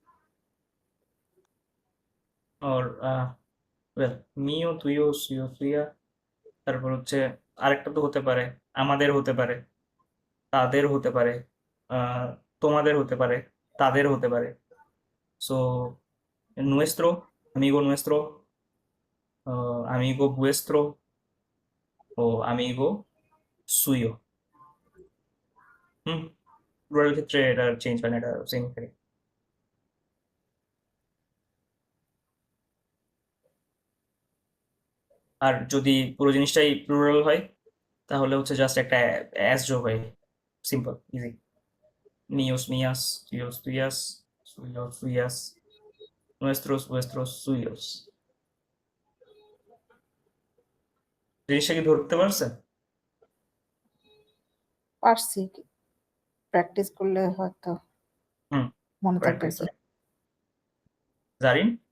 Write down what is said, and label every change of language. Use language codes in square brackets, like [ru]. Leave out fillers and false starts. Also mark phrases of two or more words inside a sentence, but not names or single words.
[en] or well [es] mío tuyo suyo suya [bn] তারপর হচ্ছে আরেকটা তো হতে পারে আমাদের হতে পারে তাদের হতে পারে আহ, তোমাদের হতে পারে তাদের হতে পারে সো [es] nuestro amigo nuestro amigo vuestro [bn] ও [es] amigo suyo [bn] হুম প্লুরাল ক্ষেত্রে এটা চেঞ্জ হয় না এটা সেম থাকে আর যদি পুরো জিনিসটাই প্লুরাল হয় তাহলে হচ্ছে জাস্ট একটা অ্যাস যোগ হয় [en] simple easy [es] míos mías tuyos tuyas suyos suyas nuestros vuestros suyos [bn] জিনিসটা কি ধরতে পারছেন পারছি প্র্যাকটিস করলে হয়তো হুম মনে থাকবে প্র্যাকটিস কি জারিন